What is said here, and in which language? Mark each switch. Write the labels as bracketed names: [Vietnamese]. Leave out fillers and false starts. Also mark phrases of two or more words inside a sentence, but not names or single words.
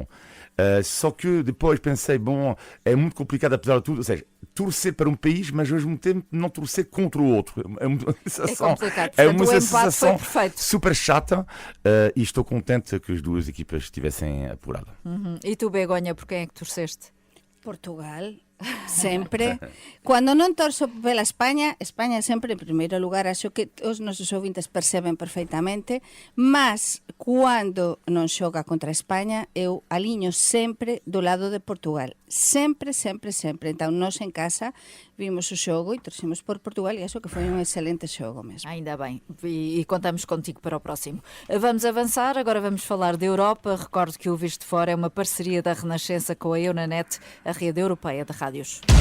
[Portuguese] Só que depois pensei, bom, é muito complicado apesar de tudo, ou seja, torcer para um país, mas ao mesmo tempo não torcer contra o outro. É uma sensação, complicado. Portanto, o empate foi perfeito. Super chata e estou contente que as duas equipas estivessem apuradas. E tu, Begonha, por quem é que torceste? [Galician] Portugal, sempre. Quando non torço pela España sempre en primeiro lugar, acho que os nosos ouvintes perceben perfeitamente, mas cando non xoga contra España, eu aliño sempre do lado de Portugal. Sempre. Então, nós en casa vimos o xogo e torcemos por Portugal e acho que foi um excelente xogo mesmo. [Portuguese] Ainda bem, e contamos contigo para o próximo. Vamos avançar, agora vamos falar da Europa. Recordo que o Visto de Fora é uma parceria da Renascença com a Euranet, a rede europeia de rádios.